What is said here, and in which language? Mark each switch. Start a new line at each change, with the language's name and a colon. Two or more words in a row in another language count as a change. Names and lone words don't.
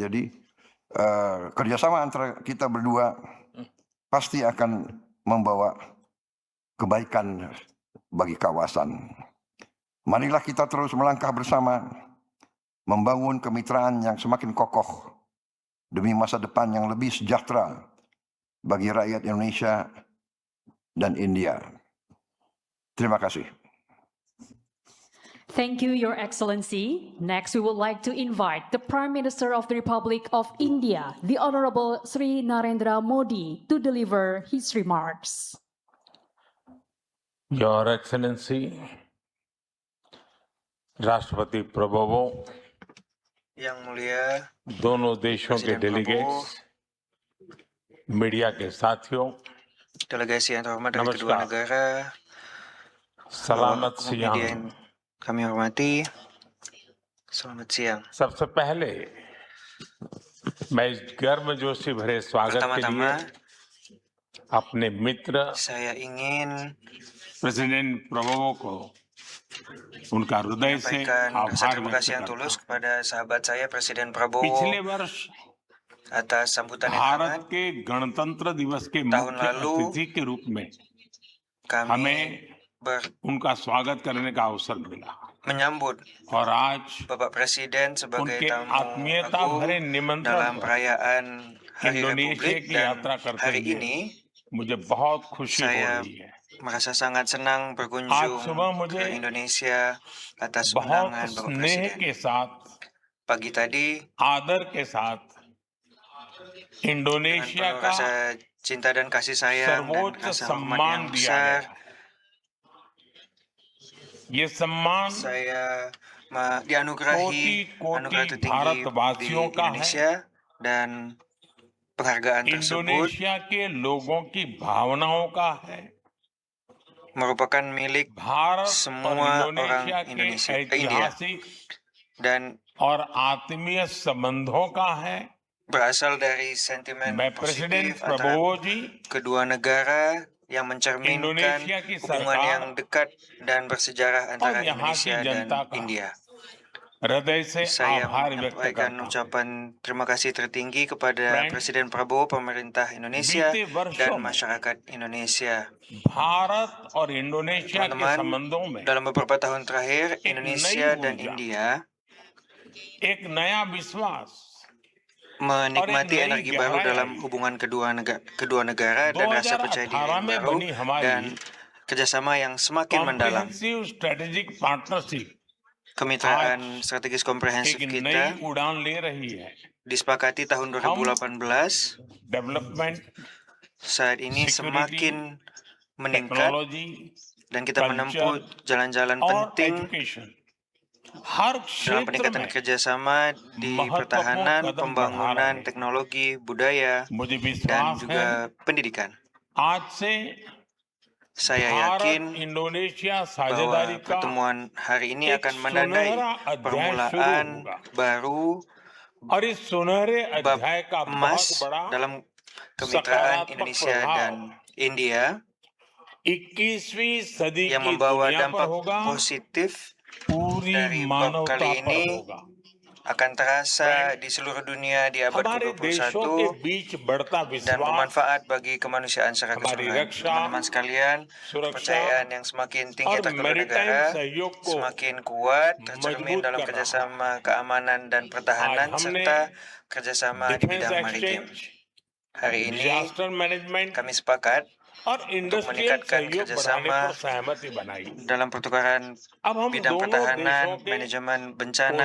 Indonesian: Jadi kerjasama antara kita berdua pasti akan membawa kebaikan bagi kawasan. Marilah kita terus melangkah bersama, membangun kemitraan yang semakin kokoh demi masa depan yang lebih sejahtera bagi rakyat Indonesia dan India. Terima kasih.
English: Thank you, Your Excellency. Next, we would like to invite the Prime Minister of the Republic of India, the Honorable Sri Narendra Modi, to deliver his remarks. Your Excellency,
Hindi: राष्ट्रपति प्रभुओं,
Indonesian: Yang Mulia
Hindi: दोनों देशों के
Indonesian: Presiden
Hindi: डेलीगेट्स, मीडिया के साथियों,
Indonesian: delegasi yang terhormat dari kedua
Hindi: Namaskar.
Indonesian: negara, सलामत awak media सियां। yang kami hormati, selamat siang.
Hindi: सबसे पहले मैं इस गर्मजोशी भरे स्वागत के लिए
Indonesian: Pertama-tama,
Hindi: अपने मित्र
Indonesian: saya ingin
Hindi: प्रेसिडेंट प्रभुओं को उनका हृदय से
Indonesian: menyampaikan rasa
Hindi: आभार
Indonesian: terima
Hindi: व्यक्त
Indonesian: kasih yang
Hindi: करता
Indonesian: tulus
Hindi: हूं।
Indonesian: kepada sahabat saya Presiden Prabowo
Hindi: पिछले वर्ष
Indonesian: atas sambutan yang
Hindi: भारत
Indonesian: hangat.
Hindi: के गणतंत्र दिवस के
Indonesian: tahun
Hindi: मुख्य
Indonesian: lalu
Hindi: अतिथि के रूप में
Indonesian: Kami
Hindi: हमें उनका स्वागत करने का अवसर मिला
Indonesian: menyambut
Hindi: और आज
Indonesian: Bapak Presiden sebagai
Hindi: उनके
Indonesian: tamu
Hindi: आत्मीयता
Indonesian: agung
Hindi: भरे निमंत्रण
Indonesian: dalam
Hindi: पर
Indonesian: perayaan Hari
Hindi: इंडोनेशिया
Indonesian: Republik
Hindi: की
Indonesian: dan
Hindi: यात्रा करते
Indonesian: hari
Hindi: हुए
Indonesian: ini
Hindi: मुझे बहुत खुशी हो
Indonesian: saya
Hindi: रही है।
Indonesian: merasa sangat senang
Hindi: आज
Indonesian: berkunjung
Hindi: सुबह मुझे
Indonesian: ke Indonesia atas
Hindi: बहुत
Indonesian: undangan Bapak
Hindi: स्नेह
Indonesian: Presiden.
Hindi: के साथ,
Indonesian: Pagi tadi
Hindi: आदर के साथ
Indonesian: dengan
Hindi: इंडोनेशिया
Indonesian: penuh
Hindi: का
Indonesian: rasa cinta dan kasih sayang dan
Hindi: सर्वोच्च
Indonesian: rasa hormat
Hindi: सम्मान
Indonesian: yang
Hindi: दिया
Indonesian: besar,
Hindi: गया। ये सम्मान
Indonesian: saya dianugerahi
Hindi: कोटि-कोटि
Indonesian: anugerah tertinggi di
Hindi: भारतवासियों का है।
Indonesian: Indonesia dan penghargaan tersebut
Hindi: इंडोनेशिया के लोगों की भावनाओं का है।
Indonesian: merupakan milik
Hindi: भारत और
Indonesian: semua
Hindi: इंडोनेशिया
Indonesian: orang
Hindi: के
Indonesian: Indonesia, India
Hindi: ऐतिहासिक
Indonesian: dan
Hindi: और आत्मीय संबंधों का है।
Indonesian: berasal dari sentimen
Hindi: मैं प्रेसिडेंट
Indonesian: positif antara
Hindi: प्रभुओं जी,
Indonesian: kedua negara yang mencerminkan
Hindi: Indonesia की
Indonesian: hubungan
Hindi: सरकार
Indonesian: yang dekat dan bersejarah antara
Hindi: यहाँ की
Indonesian: Indonesia dan
Hindi: जनता का
Indonesian: India.
Hindi: हृदय से
Indonesian: Saya
Hindi: आभार व्यक्त
Indonesian: menyampaikan
Hindi: करता हूं।
Indonesian: ucapan terima kasih tertinggi kepada
Hindi: Friends,
Indonesian: Presiden Prabowo, pemerintah Indonesia,
Hindi: बीते वर्षों
Indonesian: dan
Hindi: में
Indonesian: masyarakat Indonesia.
Hindi: भारत और इंडोनेशिया के
Indonesian: Teman-teman,
Hindi: संबंधों में
Indonesian: dalam beberapa tahun terakhir,
Hindi: एक
Indonesian: Indonesia
Hindi: नई
Indonesian: dan
Hindi: ऊर्जा,
Indonesian: India
Hindi: एक नया विश्वास
Indonesian: menikmati
Hindi: और एक नई
Indonesian: energi baru
Hindi: गहराई
Indonesian: dalam
Hindi: आई।
Indonesian: hubungan kedua negara dan rasa percaya diri
Hindi: 2018
Indonesian: yang
Hindi: में
Indonesian: baru
Hindi: बनी हमारी
Indonesian: dan kerjasama yang semakin mendalam.
English: comprehensive strategic partnership
Indonesian: Kemitraan strategis komprehensif
Hindi: एक
Indonesian: kita
Hindi: नई उड़ान ले रही है।
Indonesian: disepakati tahun 2018.
Hindi: डेवलपमेंट,
Indonesian: Saat ini
Hindi: Security,
Indonesian: semakin meningkat
Hindi: टेक्नोलॉजी
Indonesian: dan kita menempuh
Hindi: Culture,
Indonesian: jalan-jalan
Hindi: और
Indonesian: penting
Hindi: एजुकेशन हर
Indonesian: dalam
Hindi: क्षेत्र
Indonesian: peningkatan
Hindi: में
Indonesian: kerjasama di
Hindi: महत्वपूर्ण
Indonesian: pertahanan,
Hindi: कदम बढ़ा रहे
Indonesian: pembangunan
Hindi: हैं।
Indonesian: teknologi, budaya,
Hindi: मुझे
Indonesian: dan
Hindi: विश्वास है
Indonesian: juga pendidikan.
Hindi: आज से
Indonesian: Saya
Hindi: भारत
Indonesian: yakin
Hindi: इंडोनेशिया
Indonesian: bahwa
Hindi: साझेदारी का
Indonesian: pertemuan hari ini
Hindi: एक
Indonesian: akan menandai
Hindi: सुनहरा अध्याय शुरू
Indonesian: permulaan
Hindi: होगा
Indonesian: baru
Hindi: और इस सुनहरे
Indonesian: bab
Hindi: अध्याय का बहुत
Indonesian: emas
Hindi: बड़ा
Indonesian: dalam kemitraan
Hindi: सकारात्मक
Indonesian: Indonesia
Hindi: प्रभाव
Indonesian: dan India
Hindi: 21वीं सदी
Indonesian: yang
Hindi: की
Indonesian: membawa
Hindi: दुनिया पर
Indonesian: dampak
Hindi: होगा,
Indonesian: positif
Hindi: पूरी
Indonesian: dari bab
Hindi: मानवता
Indonesian: kali
Hindi: पर
Indonesian: ini
Hindi: होगा।
Indonesian: akan terasa di seluruh dunia di abad
Hindi: हमारे देशों के
Indonesian: ke-21
Hindi: बीच बढ़ता
Indonesian: dan
Hindi: विश्वास,
Indonesian: bermanfaat bagi kemanusiaan secara
Hindi: हमारी
Indonesian: keseluruhan.
Hindi: रक्षा,
Indonesian: Teman-teman sekalian,
Hindi: सुरक्षा
Indonesian: kepercayaan yang semakin tinggi
Hindi: और
Indonesian: atas kedua
Hindi: मैरीटाइम
Indonesian: negara
Hindi: सहयोग को
Indonesian: semakin kuat tercermin
Hindi: मजबूत
Indonesian: dalam
Hindi: कर रहा है।
Indonesian: kerjasama keamanan dan pertahanan
Hindi: आज हमने
Indonesian: serta kerjasama di
Hindi: डिफेंस
Indonesian: bidang maritim.
Hindi: एक्सचेंज,
Indonesian: Hari ini
English: disaster management
Indonesian: kami sepakat
Hindi: और इंडस्ट्रियल
Indonesian: meningkatkan
Hindi: सहयोग बढ़ाने
Indonesian: kerjasama
Hindi: पर सहमति बनाई।
Indonesian: dalam pertukaran
Hindi: अब हम
Indonesian: bidang
Hindi: दोनों
Indonesian: pertahanan,
Hindi: देशों के
Indonesian: manajemen bencana,